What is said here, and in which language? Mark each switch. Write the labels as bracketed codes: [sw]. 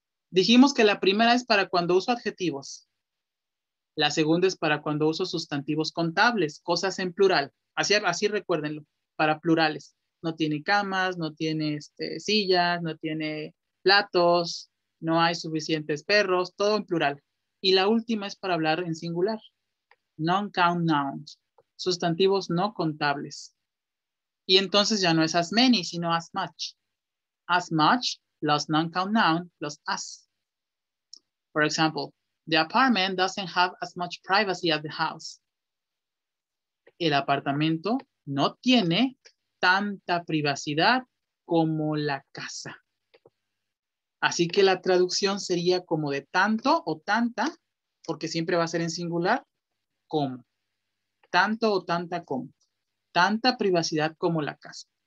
[es] Dijimos que la primera es para cuando uso adjetivos. La segunda es para cuando uso sustantivos contables, cosas en plural. Así recuérdenlo, para plurales. No tiene camas, no tiene sillas, no tiene platos, no hay suficientes perros, todo en plural. Y la última es para hablar en singular. [en] Non-count nouns, [es] sustantivos no contables. Y entonces ya no es [en] as many, [es] sino [en] as much. As much plus non-count noun plus as. For example, the apartment doesn't have as much privacy as the house. [es] El apartamento no tiene tanta privacidad como la casa. Así que la traducción sería como de tanto o tanta, porque siempre va a ser en singular, como. Tanto o tanta como. Tanta privacidad como la casa.